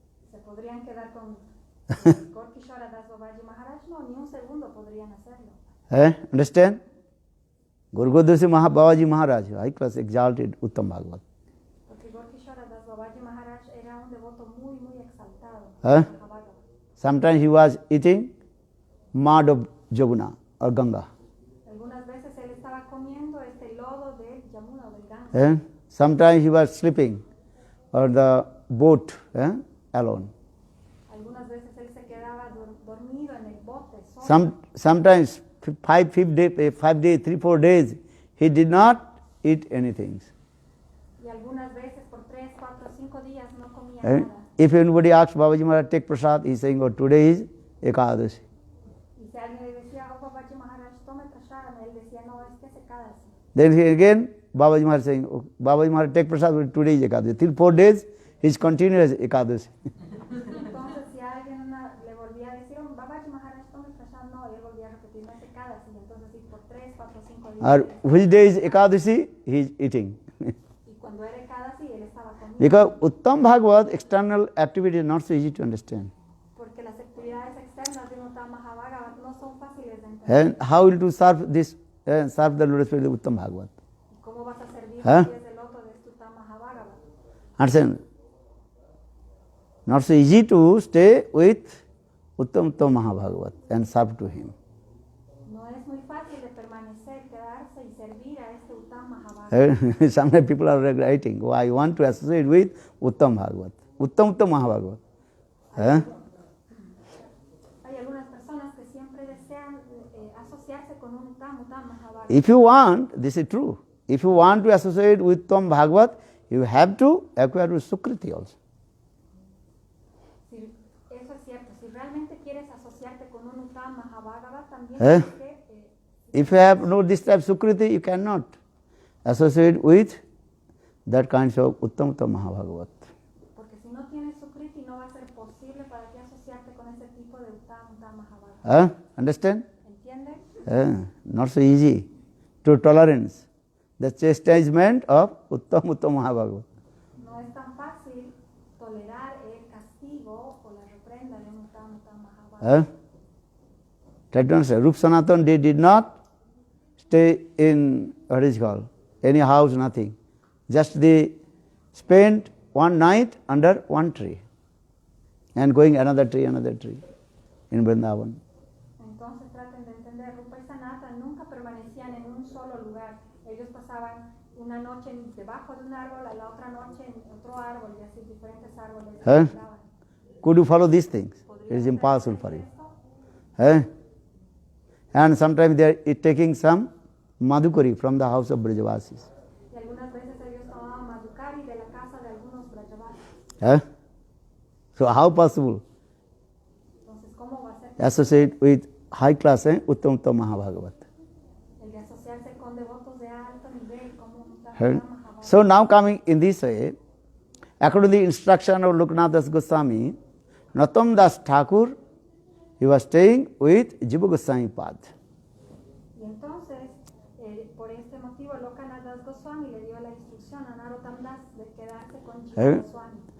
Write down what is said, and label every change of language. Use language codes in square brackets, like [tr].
[es] ¿Se podrían quedar con Gaur Kishora Das Babaji Maharaj? No, ni un segundo podrían hacerlo. [en] Understand? Gaur Das Babaji Maharaj, high class exalted Uttam Bhagavat. [es] Porque Gaur Kishora Das Babaji Maharaj era un devoto muy, muy exaltado. [en] Sometimes he was eating mud of Jamuna or Ganga. [es] Algunas veces él estaba comiendo este lodo del Yamuna o del Ganga. [en] Sometimes he was sleeping on the boat alone. [es] Algunas veces él se quedaba dormido en el bote solo. [en] Sometimes 3-4 days he did not eat anything. [es] Y algunas veces por 3, 4, 5 días no comía nada. [en] If anybody asks Babaji Maharaj take prasad, he is saying, oh, today is Ekadashi. [es] Y si alguien le decía, oh Babaji Maharaj, tome prasad, él decía, no, es que es Ekadasi. [en] Then he again, Babaji Maharaj saying, oh, Babaji Maharaj take prasad, but today is Ekadashi. Till 4 days, he is continuous Ekadashi. [es] Entonces si alguien le volvía a decir, oh Babaji Maharaj, tome prasad, no, y él volvía a repetir, no es Ekadasi. Entonces sí, por 3, 4, 5 días. [en] Or which day is Ekadashi, he is eating. [es] Y cuando era Ekadasi, él estaba comiendo. [en] Because Uttam Bhagavat, external activity is not so easy to understand. [es] Porque las actividades externas de un Uttam Mahabhagavat no son fáciles de entender. [en] And how will you serve this, serve the lotus feet of Uttam Bhagavat? [es] ¿Cómo vas a servir los pies del loto de este Uttam Mahabhagavat? [en] Understand? Not so easy to stay with Uttam Uttam Mahabhagavat and serve to him. [es] No es muy fácil de permanecer, quedarse y servir a este Uttam Mahabhagavat. [en] Sometimes people are writing, oh, I want to associate with Uttam Bhagavat. Uttam Uttam Mahabhagavat. [es] Hay algunas personas que siempre desean asociarse con un Uttam Mahabhagavat. [en] If you want, this is true. If you want to associate with Uttam Bhagavat, you have to acquire with Sukriti also. [es] Si, eso es cierto. Si realmente quieres asociarte con un Uttam Mahabhagavat, también tienes que... [en] If you have no this type of Sukriti, you cannot associate with that kind of Uttam Uttam Mahabhagavat. [es] Porque si no tienes Sukriti, no va a ser posible para ti asociarte con ese tipo de Uttam Mahabhagavat. [en] Understand? [es] ¿Entiendes? [en] Not so easy to tolerance the chastisement of Uttam Uttam Mahabhagavat. [es] No es tan fácil tolerar el castigo o la reprenda de un Uttam Mahabhagavat. [en] Try to understand. Rup Sanatan, they did not stay in, what is called, any house, nothing. Just they spent one night under one tree and going another tree in Vrindavan. [es] Entonces traten de entender, Rupa y Sanata nunca permanecían en un solo lugar. Ellos pasaban una noche debajo de un árbol, a la otra noche en otro árbol y así diferentes árboles. [en] Could you follow these things? It is impossible for you. And sometimes they are taking some madhukari from the house of Brajavasis. [es] Y algunas veces ellos tomaban madhukari de la casa de algunos Brajavasis. [en] So how possible? [es] Entonces, ¿cómo va a ser? [en] Associate with high class, Uttam Uttam Mahabhagavat. [es] El de asociarse con devotos de alto nivel, como un Mahabharata. [en] So now coming in this way, according to the instruction of Lokanath Das Goswami, Nattam Das Thakur, he was staying with Jiva Goswami Pad. [es] Y entonces, por este motivo, Lokanath Das Goswami le dio la instrucción a Narottam Das de quedarse con Jiva Goswami.